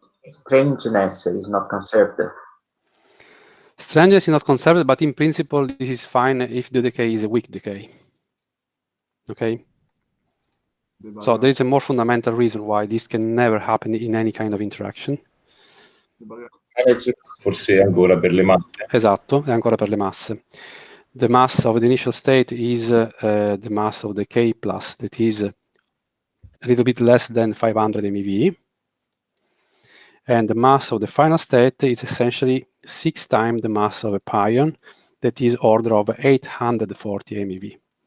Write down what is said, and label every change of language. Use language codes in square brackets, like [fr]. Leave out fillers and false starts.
[en] Strangeness is not conserved. Strangeness is not conserved, but in principle, this is fine if the decay is a weak decay. Okay? So there is a more fundamental reason why this can never happen in any kind of interaction. Energy. [it] Forse ancora per le masse. Esatto, è ancora per le masse. [en] The mass of the initial state is the mass of the K plus, that is a little bit less than 500 MeV. And the mass of the final state is essentially 6 times the mass of a pion, that is order of 840 MeV.